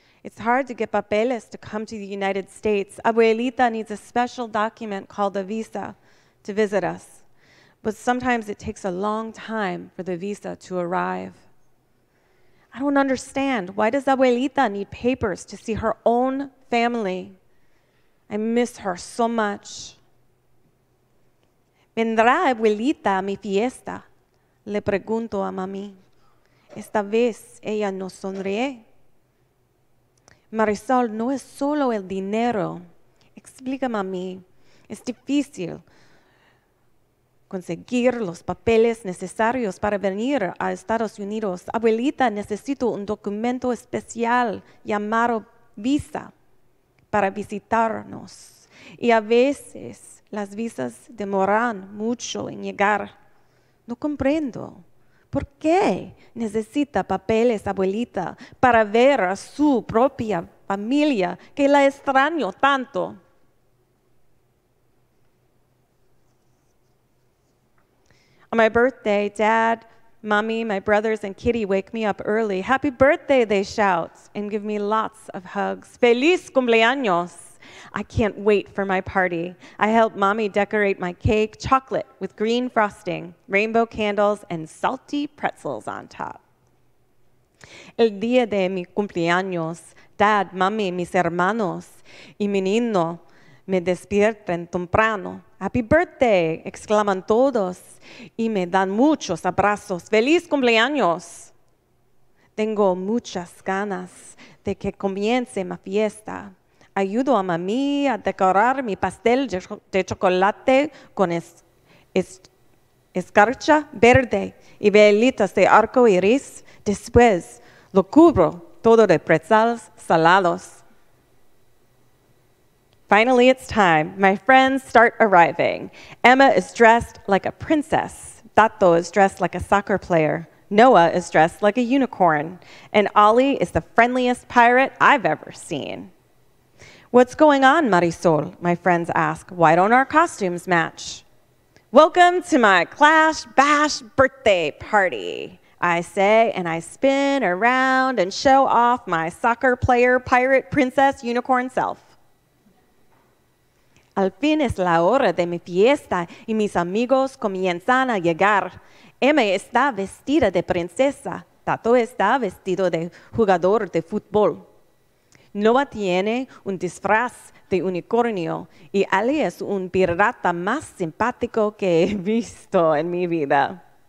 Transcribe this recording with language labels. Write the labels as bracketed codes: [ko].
[en] It's hard to get papeles to come to the United States. Abuelita needs a special document called a visa to visit us. But sometimes it takes a long time for the visa to arrive. I don't understand. Why does Abuelita need papers to see her own family? I miss her so much. [es] ¿Vendrá Abuelita a mi fiesta? Le pregunto a Mami. Esta vez ella no sonríe. Marisol, no es solo el dinero. Explícame a mí. Es difícil conseguir los papeles necesarios para venir a Estados Unidos. Abuelita, necesito un documento especial llamado visa para visitarnos. Y a veces Las visas demoran mucho en llegar. No comprendo. ¿Por qué necesita papeles, abuelita, para ver a su propia familia que la extraño tanto? [en] On my birthday, Dad, Mommy, my brothers, and Kitty wake me up early. Happy birthday, they shout, and give me lots of hugs. [es] Feliz cumpleaños. [en] I can't wait for my party. I help Mommy decorate my cake, chocolate with green frosting, rainbow candles, and salty pretzels on top. [es] El día de mi cumpleaños, Dad, Mommy, mis hermanos y mi niño me despiertan temprano. [en] Happy birthday, [es] exclaman todos y me dan muchos abrazos. ¡Feliz cumpleaños! Tengo muchas ganas de que comience mi fiesta. Ayudo a mami a decorar mi pastel de chocolate con escarcha verde y velitas de arco iris. Después lo cubro todo de pretzels salados. [en] Finally, it's time. My friends start arriving. Emma is dressed like a princess. Tato is dressed like a soccer player. Noah is dressed like a unicorn. And Ollie is the friendliest pirate I've ever seen. What's going on, Marisol? My friends ask. Why don't our costumes match? Welcome to my Clash Bash birthday party, I say, and I spin around and show off my soccer player, pirate, princess, unicorn self. [es] Al fin es la hora de mi fiesta y mis amigos comienzan a llegar. Emma está vestida de princesa. Tato está vestido de jugador de fútbol. Noah tiene un disfraz de unicornio y Ali es un pirata más simpático que he visto en mi vida.